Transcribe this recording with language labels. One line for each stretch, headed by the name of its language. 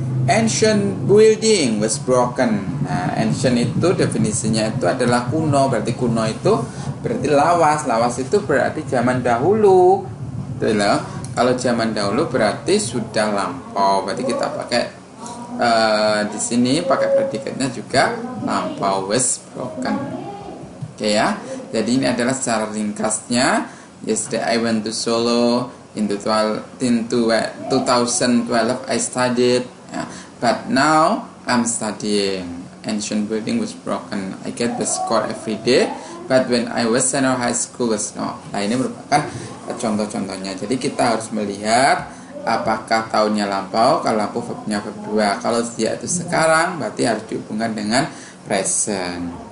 English: Ancient building was broken.
Indonesian: Nah, ancient itu definisinya itu adalah kuno. Berarti kuno itu berarti lawas. Lawas itu berarti zaman dahulu. Betul loh. Kalau zaman dahulu berarti sudah lampau. Berarti kita pakai di sini pakai predikatnya juga lampau was broken. Oke ya. Jadi ini adalah secara ringkasnya.
English: Yesterday I went to Solo in 2012 I studied, but now I'm studying. Ancient building was broken. I get the score every day, but when I was senior high school was not.
Indonesian: Nah, ini merupakan contoh-contohnya. Jadi kita harus melihat apakah tahunnya lampau. Kalau lampau verbnya verb 2. Kalau dia itu sekarang, berarti harus dihubungkan dengan present.